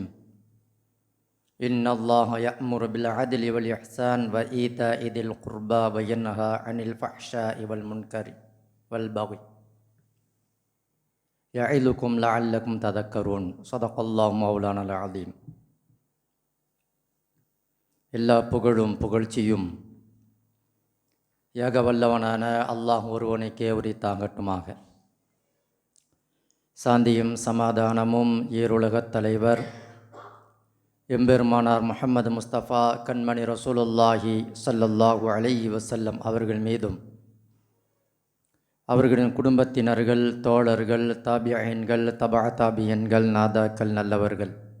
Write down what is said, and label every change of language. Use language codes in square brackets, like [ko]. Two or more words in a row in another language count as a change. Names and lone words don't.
[ar] إن الله يأمر بالعدل والإحسان وإيتاء ذي القربى وينهى عن الفحشاء والمنكر والبغي يعظكم لعلكم تذكرون. صدق الله مولانا العظيم. [ta] எல்லா புகழும் புகழ்ச்சியும் ஏக வல்லவனான அல்லாஹ் ஒருவனுக்கே உரித்தாகட்டுமாக. சாந்தியும் சமாதானமும் ஈருலகத் தலைவர் எம்பெருமானார் முஹம்மது முஸ்தபா கண்மணி [ar] رسول الله صلى الله عليه وسلم [ta] அவர்கள் மீதும், அவர்களின் குடும்பத்தினர்கள், தோழர்கள், தாபியன்கள், தபா தாபியன்கள், நாதாக்கள், நல்லவர்கள்,